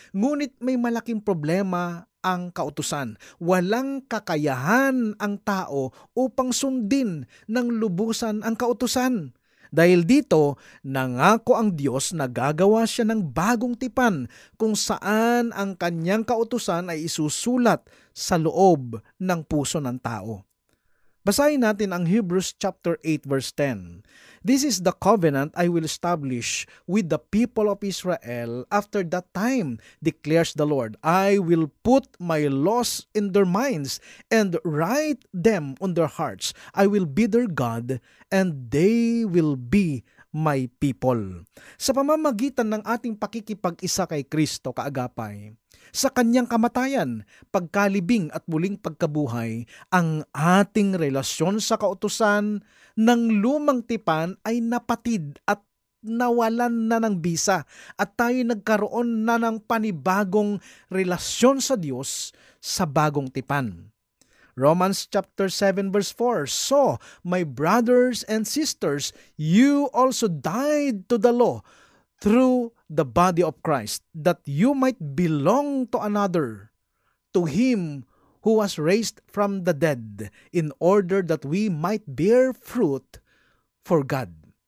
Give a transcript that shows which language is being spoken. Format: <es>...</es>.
<tl>Ngunit may malaking problema ang kautusan. Walang kakayahan ang tao upang sundin ng lubusan ang kautusan. Dahil dito, nangako ang Diyos na gagawa siya ng bagong tipan kung saan ang kanyang kautusan ay isusulat sa loob ng puso ng tao. Basahin natin ang Hebrews chapter 8 verse 10.</tl> <en>This is the covenant I will establish with the people of Israel after that time, declares the Lord. I will put my laws in their minds and write them on their hearts. I will be their God and they will be my people.</en> <tl>Sa pamamagitan ng ating pakikipag-isa kay Kristo, kaagapay, sa kanyang kamatayan, pagkalibing at muling pagkabuhay, ang ating relasyon sa kautusan ng lumang tipan ay napatid at nawalan na ng bisa, at tayo nagkaroon na ng panibagong relasyon sa Diyos sa bagong tipan.</tl> <en>Romans chapter 7 verse 4, So, my brothers and sisters, you also died to the law through the body of Christ, that you might belong to another, to Him who was raised from the dead, in order that we might bear fruit for God.</en>